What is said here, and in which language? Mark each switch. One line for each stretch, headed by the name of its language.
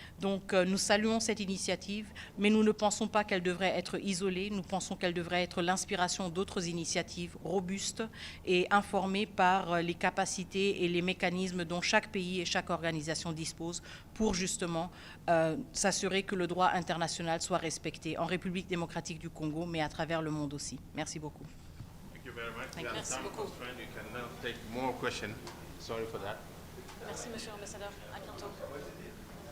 French: Donc nous saluons cette initiative, mais nous ne pensons pas qu'elle devrait être isolée, nous pensons qu'elle devrait être l'inspiration d'autres initiatives robustes et informées par les capacités et les mécanismes dont chaque pays et chaque organisation dispose pour justement s'assurer que le droit international soit respecté en République démocratique du Congo, mais à travers le monde aussi. Merci beaucoup.
English: Thank you very much. Thank you.
French: Merci beaucoup.
English: You can now take more questions. Sorry for that.
French: Merci, Monsieur l'Ambassadeur. À bientôt.